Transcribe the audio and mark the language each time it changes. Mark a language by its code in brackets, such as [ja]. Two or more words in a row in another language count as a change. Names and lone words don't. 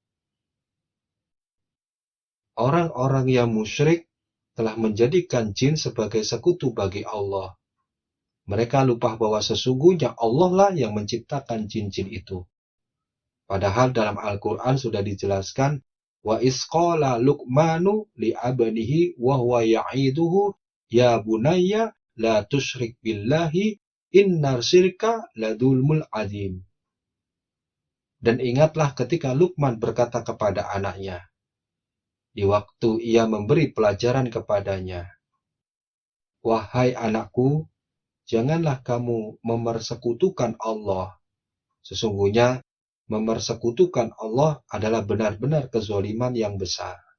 [id] Orang-orang yang musyrik telah menjadikan jin sebagai sekutu bagi Allah. Mereka lupa bahwa sesungguhnya Allah lah yang menciptakan jin-jin itu. Padahal dalam Al-Quran sudah dijelaskan, [ar] وإذ قال لقمان لابنه وهو يعظه يا بني لا تشرك بالله إن الشرك لظلم عظيم. [id] Dan ingatlah ketika Luqman berkata kepada anaknya, di waktu ia memberi pelajaran kepadanya, wahai anakku, janganlah kamu mempersekutukan Allah. Sesungguhnya mempersekutukan Allah adalah benar-benar kezaliman yang besar.